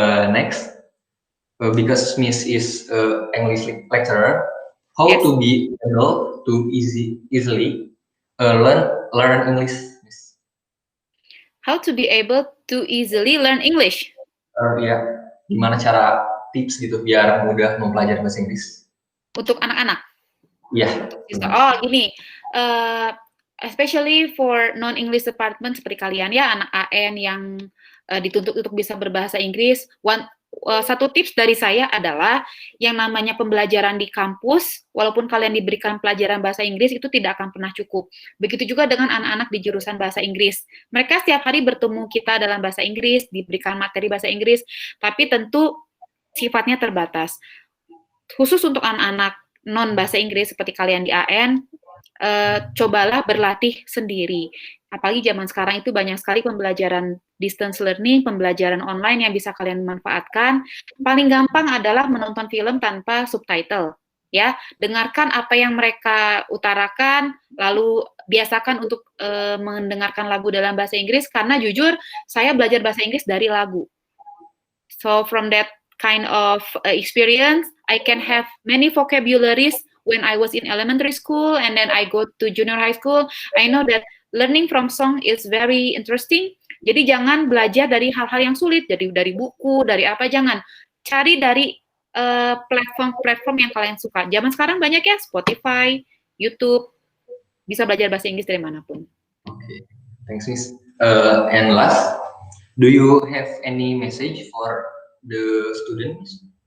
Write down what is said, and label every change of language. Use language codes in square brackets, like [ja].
[en] Next, because Miss is English lecturer, how Yes. to be able to easily learn English, Miss? How to be able to easily learn English? [id] Ya, gimana cara tips gitu biar mudah mempelajari bahasa Inggris? Untuk anak-anak. Iya. Oh, gini. [en] Especially for non-English department [id] seperti kalian ya, anak AN yang dituntut untuk bisa berbahasa Inggris. Satu tips dari saya adalah yang namanya pembelajaran di kampus, walaupun kalian diberikan pelajaran bahasa Inggris, itu tidak akan pernah cukup. Begitu juga dengan anak-anak di jurusan bahasa Inggris. Mereka setiap hari bertemu kita dalam bahasa Inggris, diberikan materi bahasa Inggris, tapi tentu sifatnya terbatas. Khusus untuk anak-anak non bahasa Inggris seperti kalian di AN, cobalah berlatih sendiri. Apalagi zaman sekarang itu banyak sekali pembelajaran distance learning, pembelajaran online yang bisa kalian manfaatkan. Paling gampang adalah menonton film tanpa subtitle. Ya, dengarkan apa yang mereka utarakan, lalu biasakan untuk mendengarkan lagu dalam bahasa Inggris, karena jujur saya belajar bahasa Inggris dari lagu. [en] So from that kind of experience, I can have many vocabularies when I was in elementary school, and then I go to junior high school. I know that learning from song is very interesting. [id] Jadi jangan belajar dari hal-hal yang sulit, jadi dari buku, dari apa, jangan. Cari dari platform-platform yang kalian suka. Zaman sekarang banyak ya, Spotify, YouTube, bisa belajar bahasa Inggris dari manapun. [en] Okay, thanks, Miss. And last, do you have any message for the students?